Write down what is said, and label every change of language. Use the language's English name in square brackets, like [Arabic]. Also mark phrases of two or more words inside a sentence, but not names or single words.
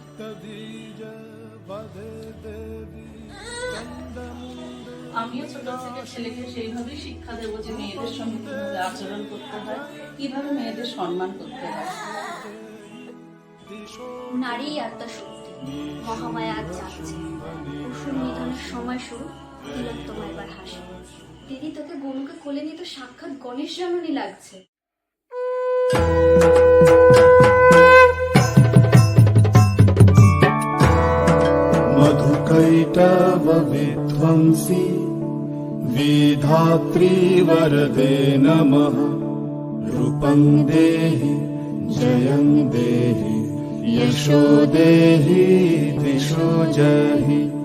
[Bangla] আমিও ছোট থেকে ছেলেকে সেইভাবেই শিক্ষা দেবো যে মেয়েদের সঙ্গে কিভাবে আচরণ করতে হয়, কিভাবে মেয়েদের সম্মান করতে হয়। নারী আত্মা শক্তি, মহামায়া আজ যাচ্ছে, অসুর নিধনের সময় শুরু, তিলোত্তমা এবার হাসি। দিদি, তোকে গনুকে কোলে নিয়ে তো সাক্ষাৎ গণেশ জননী লাগছে। [Sanskrit] मधुकैटव विध्वंसी विधात्री वरदे नमः। रूपं देहि जयं देहि यशो देहि दिशो जहि।